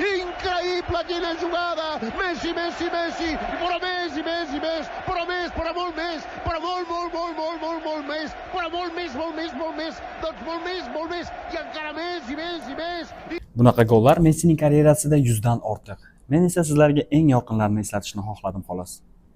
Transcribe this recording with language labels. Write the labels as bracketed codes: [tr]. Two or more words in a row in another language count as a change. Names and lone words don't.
[ca] Messi, Messi, Messi, però més i més i més, però més, però molt més, però molt més, però molt més, doncs molt més, i encara més i més i més. [uz] Bunaqa gollar Messining karyerasida 100 dan ortiq. Men esa sizlarga eng yorqinlarini eslatishni xohladim xolos.